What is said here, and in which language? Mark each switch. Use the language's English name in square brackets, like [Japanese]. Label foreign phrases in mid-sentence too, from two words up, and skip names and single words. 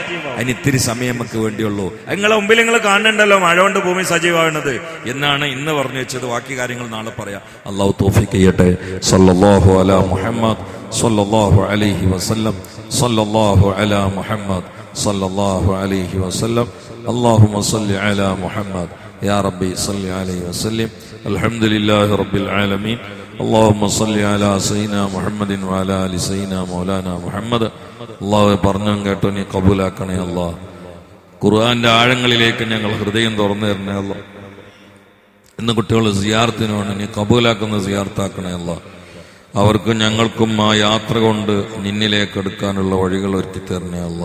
[Malayalam] അതിന് ഇത്തിരി സമയം നമുക്ക് വേണ്ടിയുള്ളൂ. നിങ്ങളെ മുമ്പിൽ നിങ്ങൾ കാണുന്നുണ്ടല്ലോ മഴ കൊണ്ട് ഭൂമി സജീവമാകുന്നത് എന്നാണ് ഇന്ന് പറഞ്ഞു വെച്ചത്. ബാക്കി കാര്യങ്ങൾ നാളെ പറയാം. അല്ലാഹു തൗഫീഖ് ചെയ്യട്ടെ. [Arabic] صلى الله على محمد صلى الله عليه وسلم. صلى الله على محمد صلى الله عليه وسلم. اللهم صل على محمد يا ربي صل عليه وسلم. الحمد لله رب العالمين. اللهم صل على سيدنا محمد وعلى ال سيدنا مولانا محمد. [Malayalam] അല്ലാഹു പറഞ്ഞും കേട്ടോ നീ കബൂലാക്കണേ അല്ലാഹ്. ഖുർആന്റെ ആഴങ്ങളിലേക്ക് ഞങ്ങൾ ഹൃദയം തുറന്നു തരണേ അല്ലാഹ്. ഇന്ന് കുട്ടികൾ സിയാറത്തിനാണ്, നീ കബൂലാക്കുന്ന സിയാറത്താക്കണേ അല്ലാഹ്. അവർക്കും ഞങ്ങൾക്കും ആ യാത്ര കൊണ്ട് നിന്നിലേക്ക് എടുക്കാനുള്ള വഴികൾ ഒരുക്കി തരണേ അല്ലാഹ്.